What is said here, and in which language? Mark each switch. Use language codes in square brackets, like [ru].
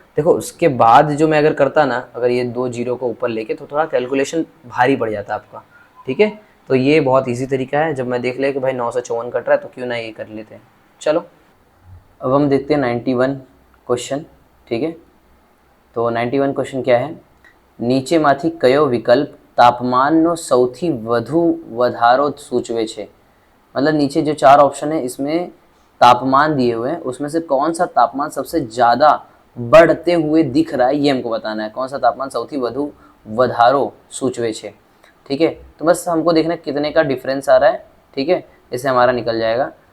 [hi] देखो उसके बाद जो मैं अगर करता ना, अगर ये 2 जीरो को ऊपर लेके, तो थोड़ा कैलकुलेशन भारी पड़ जाता आपका, ठीक है? तो ये बहुत इजी तरीका है, जब मैं देख ले कि भाई 9 से 54 कट रहा है तो क्यों ना ये कर लेते हैं। चलो अब हम देखते हैं 91 क्वेश्चन, ठीक है? तो 91 क्वेश्चन क्या है? [gu] નીચેમાંથી કયો વિકલ્પ તાપમાનનો સૌથી વધુ વધારો સૂચવે છે? [hi] मतलब नीचे जो 4 ऑप्शन है इसमें तापमान दिए हुए हैं, उसमें से कौन सा तापमान सबसे ज़्यादा बढ़ते हुए दिख रहा है, ये हमको बताना है। कौन सा तापमान [gu] સૌથી વધુ વધારો સૂચવે છે, [hi] ठीक है? तो बस हमको देखना है कितने का डिफरेंस आ रहा है, ठीक है? इससे हमारा निकल जाएगा।